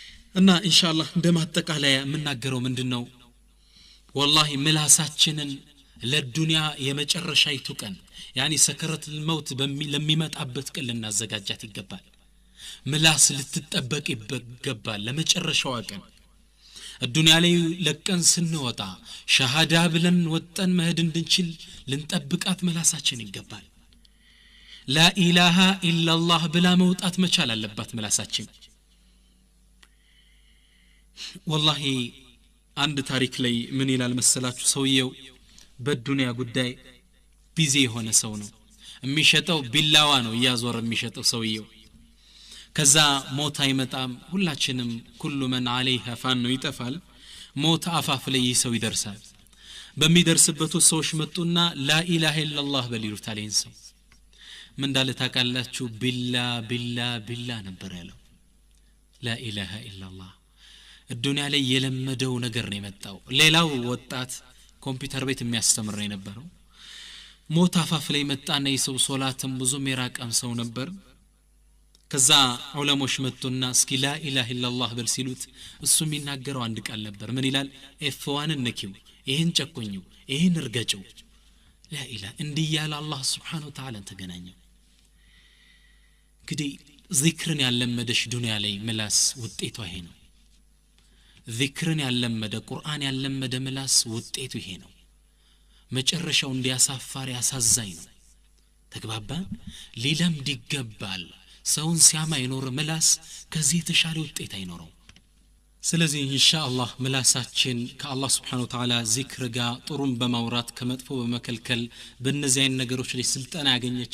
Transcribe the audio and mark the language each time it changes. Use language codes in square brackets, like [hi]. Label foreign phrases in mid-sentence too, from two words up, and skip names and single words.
[am] እና ኢንሻአላህ እንደማጠቃለያ የምናገረው ምንድነው والله ምላሳችንን ለዱንያ የመጨረሻይቱ ቀን ያኒ [ar] سكرات الموت [am] ለሚመጣበት ቀን ልናዘጋጃት ይገባል ምላስ ልትጠበቅ ይገባል ለመጨረሻው ቀን الدنيا ላይ ለቀን ስንወጣ ሸሃዳ ብለን ወጣን መሄድ እንድንችል ልንጠብቃት ምላሳችን ይገባል [ar] لا اله الا الله [am] ብላ መውጣት መቻል አለባት ምላሳችን والله አንድ ታሪክ ላይ ምን ይላል መሰላችሁ ሰውየው በዱንያ ጉዳይ ቢዚ የሆነ ሰው ነው የሚሸጠው ቢላዋ ነው ያዞር የሚሸጠው ሰውየው ከዛ ሞት አይመጣም ሁላችንም [ar] كل من عليها فان [am] ነው ይጠፋል ሞት አፋፍ ላይ ሰው ይደርሳል በሚደርስበት ሰዎች መጡና [ar] لا اله الا الله [am] በሊሉት አለኝ ሰው ምን እንዳለ ታውቃላችሁ ቢላ ነበር ያለው [ar] لا اله الا الله الدنيا [am] ላይ የለመደው ነገር ነው የመጣው ሌላው ወጣት ኮምፒውተር ቤት የሚያስተምር ነው የነበረው ሞት አፋፍ ላይ መጣና የሰው ሶላትም ብዙ ሚራቃም ሰው ነበር ከዛ ዑለሞች መጡና እስኪ [ar] لا اله الا الله [am] በል ሲሉት እሱ የሚናገረው አንድ ቃል ነበር ምን ይላል ኤፍዋን ነኪው ይሄን ጨቆኙ ይሄን እርገጨው [ar] لا اله [am] እንዲህ ያለ አላህ [ar] سبحانه وتعالى [am] ተገናኘው እንግዲህ ዚክርን ያለመደሽ ዱንያ ላይ ምላስ ውጤቱ ይሄ ነው ዚክርን ያለመደ ቁርአን ያለመደ ምላስ ውጤቱ ይሄ ነው መጨረሻው እንዲያሳፋር ያሳዛኝ ነው ተግባባን ሊለምድ ይገባል ሰውን ሲያማ ይኖር ምላስ ከዚህ የተሻለ ውጤት አይኖረው ስለዚህ ኢንሻአላህ ምላሳችን ከአላህ [ar] سبحانه وتعالى [am] ዚክር ጋር ጥሩም በማውራት ከመጥፎ በመከልከል በእነዚህ አይነት ነገሮች ላይ ስልጣን ያገኘች